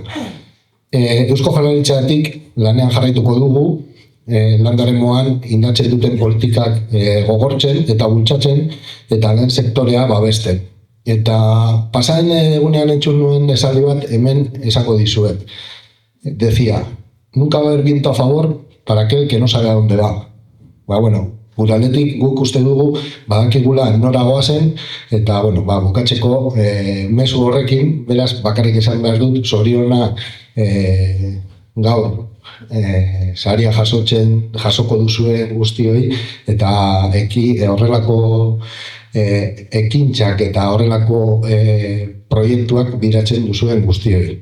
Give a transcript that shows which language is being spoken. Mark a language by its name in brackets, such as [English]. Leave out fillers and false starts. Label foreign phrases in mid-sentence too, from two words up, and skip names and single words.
[Basque] Eusko Jaurlaritzatik lanean jarraituko dugu, landaren moan indartzen duten politikak gogortzen eta bultzatzen eta lehen sektorea babesten. Eta pasaden egunean entzun nuen esaldi bat hemen esango dizuet. [Spanish] Decía, nunca va a haber viento a favor para aquel que no sabe a dónde va. [Basque] Gure aldetik guk uste dugu badakigula nora goazen eta bukatzeko mezu horrekin, beraz bakarrik esan behar dut zoriona gaur saria jasoko duzuen guztioi eta horrelako ekintzak eta horrelako proiektuak biratzen duzuen guztioi.